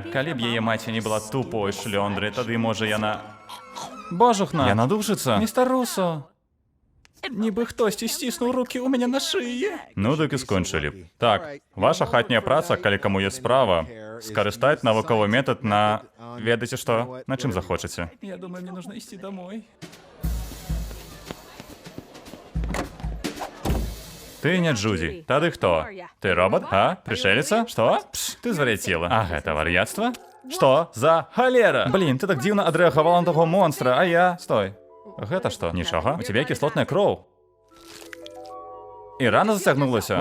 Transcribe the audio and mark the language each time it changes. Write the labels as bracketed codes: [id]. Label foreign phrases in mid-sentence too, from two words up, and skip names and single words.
[be] Калі б яе маці не была тупой шлёндрай, тады, можа, яна... Божухна! Яна душыцца. Містер Русо! Нібы хтосьці сціснуў рукі ў мяне на шыі. Ну, дык і скончылі. Так, ваша хатняя праца, калі каму ёсць справа, скарыстаць навуковы метад на... Ведаеце што? На чым захочаце? Я думаю, мне нужно ісці домой. Ты не Джудзі. Тады хто? Ты робот? А? Пришеліца? Што? Пш, ты звар'яцела. А гэта вар'яцтва? Што? За халера! Блін, ты так дзіўна адрэагавала на таго монстра, а я... Стой. Гэта што? Нічога? У тебе кіслотная кроў. І рана зацягнулася?